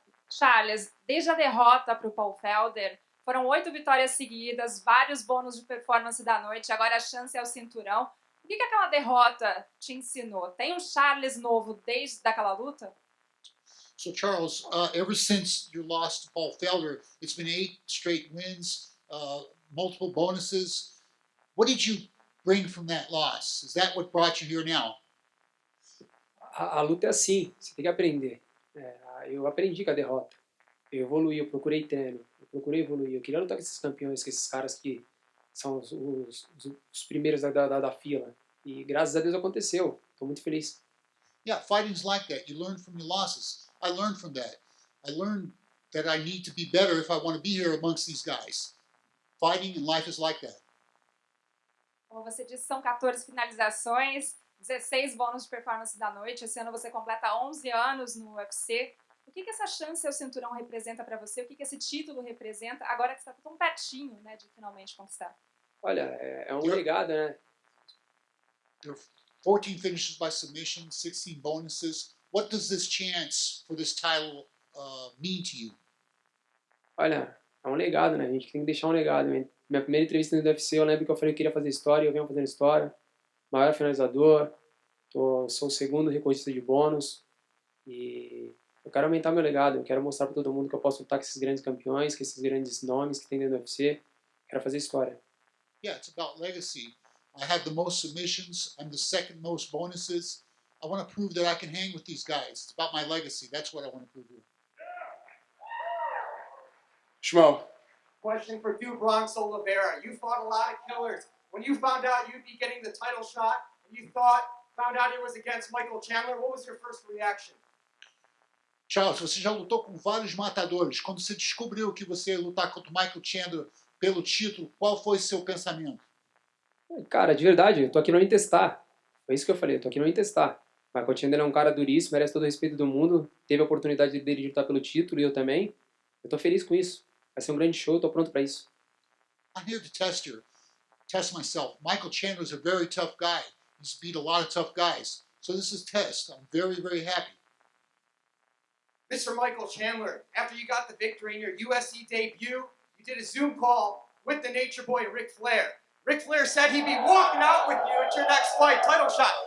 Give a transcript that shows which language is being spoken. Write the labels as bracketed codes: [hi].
[pt] Charles, desde a derrota para o Paul Felder, foram 8 vitórias seguidas, vários bônus de performance da noite, agora a chance é o cinturão. O que aquela derrota te ensinou? Tem um Charles novo desde aquela luta? [en] So Charles, ever since you lost to Paul Felder, it's been 8 straight wins, multiple bonuses. What did you bring from that loss? Is that what brought you here now? [pt] A luta é assim, você tem que aprender. Eu aprendi com a derrota. Eu evoluí, eu procurei treino, eu procurei evoluir. Eu queria lutar com esses campeões, com esses caras que são os primeiros da fila. E graças a Deus aconteceu. Estou muito feliz. [en] Yeah, fighting's like that. You learn from your losses. I learned from that. I learned that I need to be better if I want to be here amongst these guys. Fighting and life is like that. [pt] Como você disse, são 14 finalizações, 16 bônus de performance da noite. Esse ano você completa 11 anos no UFC. O que essa chance ao cinturão representa para você? O que esse título representa agora que você está tão pertinho, né, de finalmente conquistar? Olha, é legado, né? [en] There are 14 finishes by submission, 16 bonuses. What does this chance for this title mean to you? [pt] Olha, é um legado, né? A gente tem que deixar um legado. Minha primeira entrevista no UFC, eu lembro que eu falei que queria fazer história, eu venho fazendo história. Maior finalizador, sou o segundo recordista de bônus. E eu quero aumentar meu legado, eu quero mostrar para todo mundo que eu posso lutar com esses grandes campeões, com esses grandes nomes que tem dentro do UFC. Quero fazer história. [en] Yeah, it's about legacy. I have the most submissions. I'm the second most bonuses. I want to prove that I can hang with these guys. It's about my legacy. That's what I want to prove here. Shmo. Question for Du Bronx Oliveira. You fought a lot of killers. When you found out you'd be getting the title shot, and you found out it was against Michael Chandler, what was your first reaction? [pt] Charles, você já lutou com vários matadores. Quando você descobriu que você ia lutar contra o Michael Chandler pelo título, qual foi seu pensamento? Cara, de verdade, eu tô aqui não em testar. Foi isso que eu falei, eu tô aqui não em testar. Michael Chandler é um cara duríssimo, merece todo o respeito do mundo. Teve a oportunidade dele de lutar pelo título e eu também. Eu tô feliz com isso. Vai ser um grande show, tô pronto para isso. [en] I'm here to test myself. Michael Chandler is a very tough guy. He's beat a lot of tough guys. So this is test. I'm very, very happy. Mr. Michael Chandler, after you got the victory in your UFC debut, you did a Zoom call with the Nature Boy Ric Flair. Ric Flair said he'd be walking out with you at your next fight, title shot.